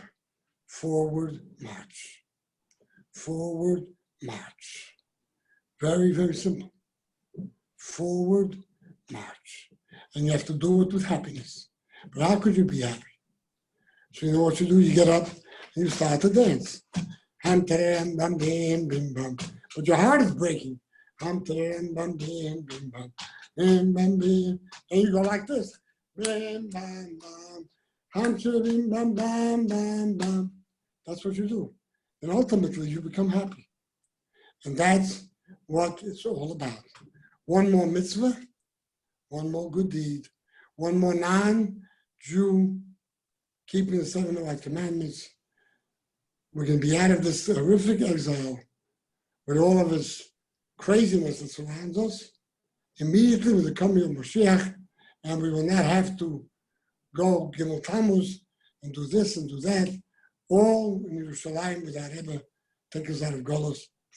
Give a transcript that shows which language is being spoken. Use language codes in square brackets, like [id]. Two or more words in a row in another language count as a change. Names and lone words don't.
[en] Forward march. Forward march. Very, very simple. Forward march. And you have to do it with happiness. But how could you be happy? So you know what you do? You get up and you start to dance. Ham teram bam bam bim bam. But your heart is breaking. Ham teram bam bam bim bam. Bam bam bam. And you go like this. Bam bam bam. Ham teram bam bam bam bam. That's what you do. And ultimately you become happy. And that's what it's all about. One more mitzvah, one more good deed, one more non-Jew keeping the 7 right commandments, we can be out of this horrific exile with all of this craziness that surrounds us, immediately with the coming of Mashiach, and we will not have to go Gimel Tammuz and do this and do that, all in Yerushalayim with our Rebbe take us out of Golos now.